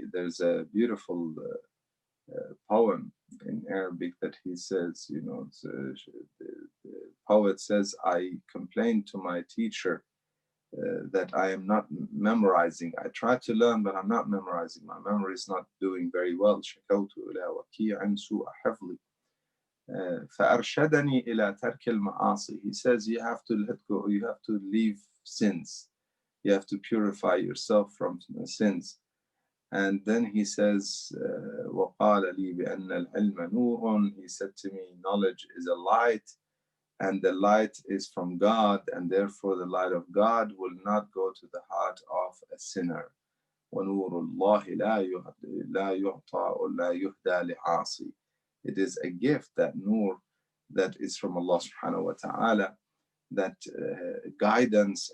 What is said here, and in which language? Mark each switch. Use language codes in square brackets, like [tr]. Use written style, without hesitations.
[en] There's a beautiful poem in Arabic that he says, the poet says, I complained to my teacher that I am not memorizing. I try to learn, but I'm not memorizing. My memory is not doing very well. [ar] شكوت إلى وكيع سوء حفظي فأرشدني إلى ترك المعاصي. [en] He says you have to let go, you have to leave sins. You have to purify yourself from sins. And then he says, [ar] وَقَالَ لِي بِأَنَّ الْعِلْمَ نُورٌ. [en] He said to me, knowledge is a light, and the light is from God, and therefore the light of God will not go to the heart of a sinner. [ar] وَنُورُ اللَّهِ لَا يُعْطَى وَلَا يُهْدَى لِعَاصِي. [en] It is a gift, that nur, that is from Allah subhanahu wa ta'ala, that guidance.